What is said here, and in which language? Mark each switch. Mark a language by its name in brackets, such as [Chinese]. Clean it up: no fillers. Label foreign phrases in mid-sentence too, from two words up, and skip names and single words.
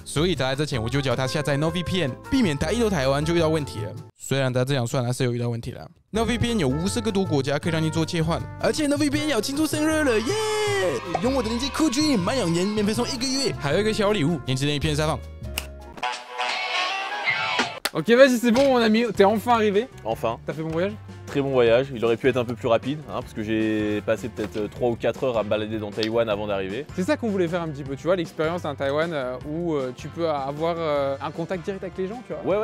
[Chinese] 所以他来之前我就叫他下载 NoVPN， 避免他一到台湾就遇到问题了。虽然他这样算还是有遇到问题了。NoVPN 有50个多国家可以让你做切换，而且 NoVPN 要庆祝生日了，耶！用我的链接酷君满2年免费送1个月，还有一个小礼物，年轻人一片撒放。 [French] Ok, vas-y, c'est bon, mon ami. T'es enfin arrivé. Enfin. T'as fait bon voyage? Très bon voyage. Il aurait pu être un peu plus rapide, hein, parce que j'ai passé peut-être 3 ou 4 heures à me balader dans Taïwan avant d'arriver. C'est ça qu'on voulait faire un petit peu, tu vois, l'expérience d'un Taïwan où tu peux avoir un contact direct avec les gens, tu vois.